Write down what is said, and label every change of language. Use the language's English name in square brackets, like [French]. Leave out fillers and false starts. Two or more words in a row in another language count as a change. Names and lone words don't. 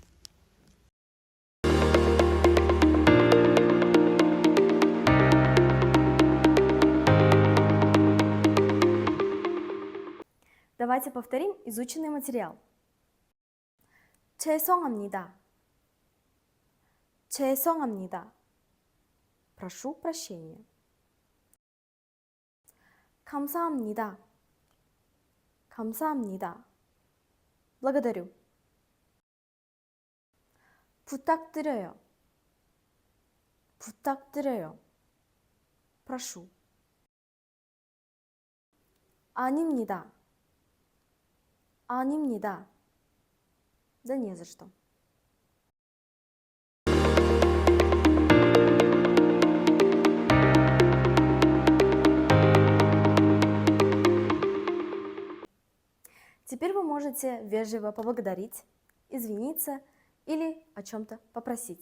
[Russian] Давайте повторим изученный материал. [Korean] 죄송합니다. 죄송합니다. [Russian] Прошу прощения. [Korean] 감사합니다. 감사합니다. [Russian] благодарю. [Korean] 부탁드려요. 부탁드려요. [Russian] прошу. [Korean] 아닙니다. 아닙니다. [Russian] Да не за что. Теперь вы можете вежливо поблагодарить, извиниться или о чем-то попросить.